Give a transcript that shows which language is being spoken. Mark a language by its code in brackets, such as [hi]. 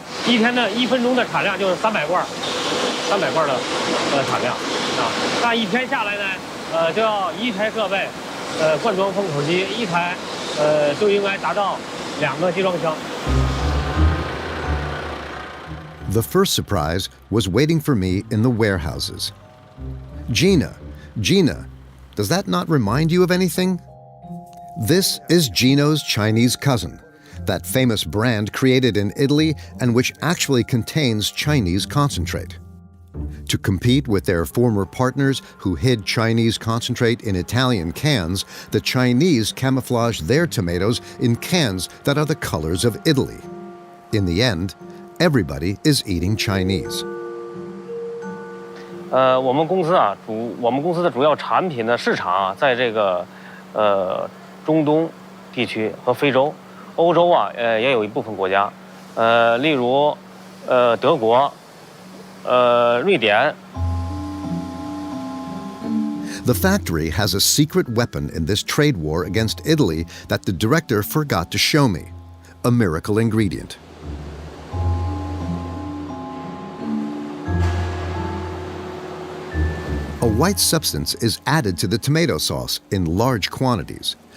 [zh] 1分钟的产量就是300罐的产量啊。那1天下来呢，就要1台设备，灌装封口机1台，就应该达到2个集装箱。 [en] The first surprise was waiting for me in the warehouses. Gina, does that not remind you of anything? This is Gino's Chinese cousin, that famous brand created in Italy and which actually contains Chinese concentrate. To compete with their former partners who hid Chinese concentrate in Italian cans, the Chinese camouflaged their tomatoes in cans that are the colors of Italy. In the end, everybody is eating Chinese. [zh] 我们公司的主要产品的市场啊，在这个中东地区和非洲。欧洲啊，也有一部分国家，例如，德国，瑞典。 [en] The factory has a secret weapon in this trade war against Italy that the director forgot to show me: a miracle ingredient. A white substance is added to the tomato sauce in large quantities.